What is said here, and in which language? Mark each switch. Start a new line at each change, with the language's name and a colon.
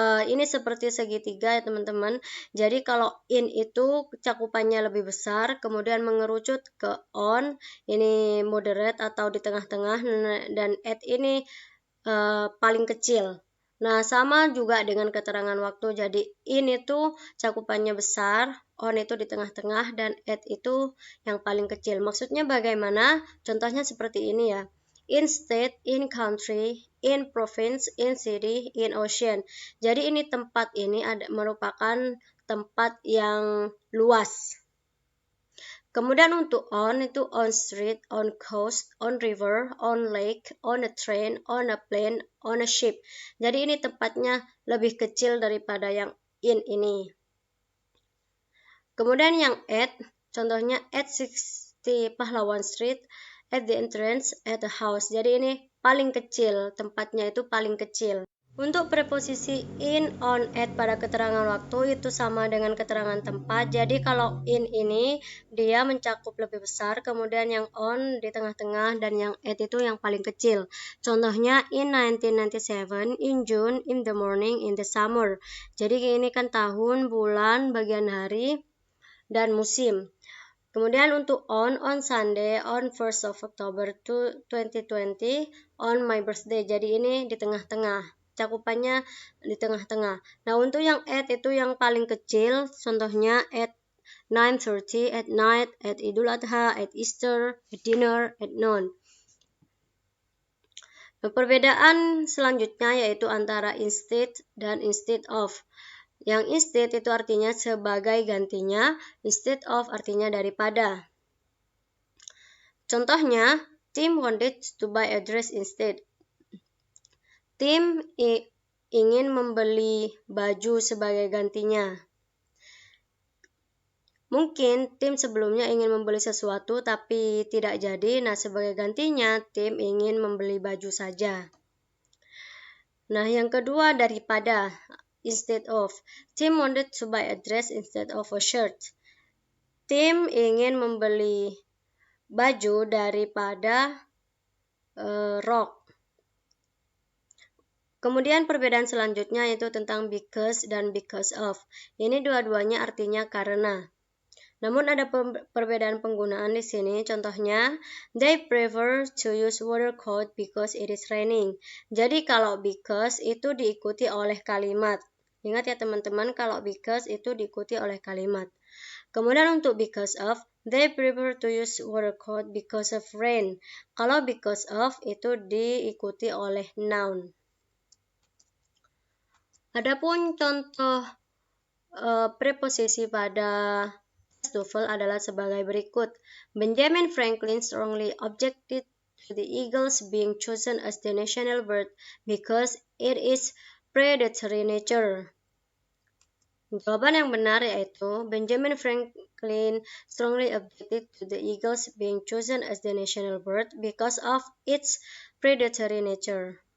Indonesian: Ini seperti segitiga ya teman-teman. Jadi kalau in itu cakupannya lebih besar, kemudian mengerucut ke on, ini moderate atau di tengah-tengah, dan at ini paling kecil. Nah, sama juga dengan keterangan waktu. Jadi in itu cakupannya besar, on itu di tengah-tengah, dan at itu yang paling kecil. Maksudnya bagaimana? Contohnya seperti ini ya.
English: In state, in country, in province, in city, in ocean.
Indonesian: Jadi ini tempat ini merupakan tempat yang luas. Kemudian untuk
English: on itu on street, on coast, on river, on lake, on a train, on a plane, on a ship.
Indonesian: Jadi ini tempatnya lebih kecil daripada yang in ini. Kemudian yang at, contohnya
English: at 60 Pahlawan Street, at the entrance, at the house.
Indonesian: Jadi ini paling kecil, tempatnya itu paling kecil. Untuk preposisi in, on, at pada keterangan waktu itu sama dengan keterangan tempat. Jadi kalau in ini dia mencakup lebih besar, kemudian yang on di tengah-tengah, dan yang at itu yang paling kecil.
English: Contohnya in 1997, in June, in the morning, in the summer.
Indonesian: Jadi ini kan tahun, bulan, bagian hari, dan musim. Kemudian untuk
English: on Sunday, on 1st of October 2020, on my birthday.
Indonesian: Jadi ini di tengah-tengah. Cakupannya di tengah-tengah. Nah, untuk yang at itu yang paling kecil, contohnya
English: at 9:30, at night, at Idul Adha, at Easter, at dinner, at noon.
Indonesian: Nah, perbedaan selanjutnya yaitu antara instead dan instead of. Yang instead itu artinya sebagai gantinya, instead of artinya daripada.
English: Contohnya, Tim wanted to buy a dress instead.
Indonesian: Tim ingin membeli baju sebagai gantinya. Mungkin Tim sebelumnya ingin membeli sesuatu tapi tidak jadi. Nah, sebagai gantinya Tim ingin membeli baju saja. Nah, yang kedua daripada, instead of.
English: Tim wanted to buy a dress instead of a shirt.
Indonesian: Tim ingin membeli baju daripada rok. Kemudian perbedaan selanjutnya yaitu tentang because dan because of. Ini dua-duanya artinya karena. Namun ada perbedaan penggunaan di sini.
English: Contohnya, they prefer to use water coat because it is raining.
Indonesian: Jadi kalau because itu diikuti oleh kalimat. Ingat ya teman-teman, kalau because itu diikuti oleh kalimat. Kemudian untuk because of,
English: they prefer to use water coat because of rain.
Indonesian: Kalau because of itu diikuti oleh noun. Adapun contoh preposisi pada TOEFL adalah sebagai berikut.
English: Benjamin Franklin strongly objected to the eagles being chosen as the national bird because it is predatory nature.
Indonesian: Jawaban yang benar yaitu
English: Benjamin Franklin strongly objected to the eagles being chosen as the national bird because of its predatory nature.